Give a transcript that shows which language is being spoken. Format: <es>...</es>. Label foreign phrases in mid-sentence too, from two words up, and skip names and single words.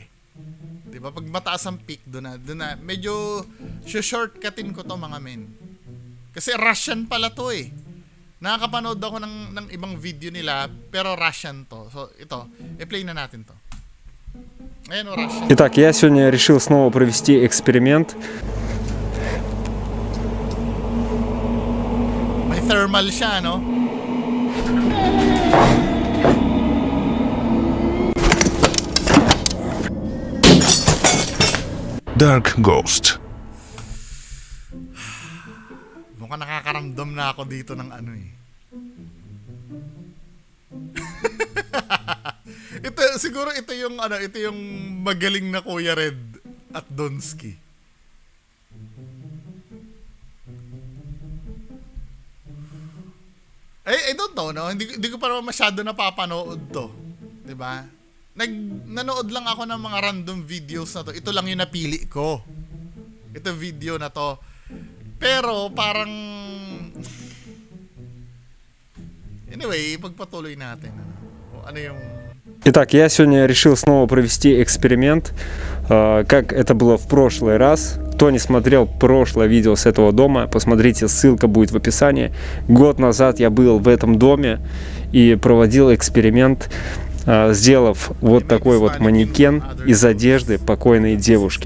<tl>Diba? Pag mataas ang peak, doon na. Medyo shortcutin ko to mga men. Kasi Russian pala to Nakakapanood ako ng ibang video nila, pero Russian to. So, ito. I-play na natin to. Ayan Russian.</tl> <ru>Итак, я сегодня решил снова провести эксперимент.</ru> <tl>May thermal siya, no? Dark Ghost. Mukhang nakakaramdam na ako dito ng siguro ito yung magaling na Kuya Red at Donsky.</tl> <en>I don't know, no?</en> <tl>Hindi ko pa naman masyado napapanood to. 'Di ba? Nanood lang ako ng mga</tl> <en>random videos</en> <tl>na to. Ito lang yung napili ko. Ito video na to. Pero parang anyway, pagpatuloy natin. Ano yung</tl> <ru>Итак, я сегодня решил снова провести эксперимент, как это было в прошлый раз. Кто не смотрел прошлое видео с этого дома, посмотрите, ссылка будет в описании. Год назад я был в этом доме и проводил эксперимент, сделав вот такой вот манекен из одежды покойной девушки.</ru>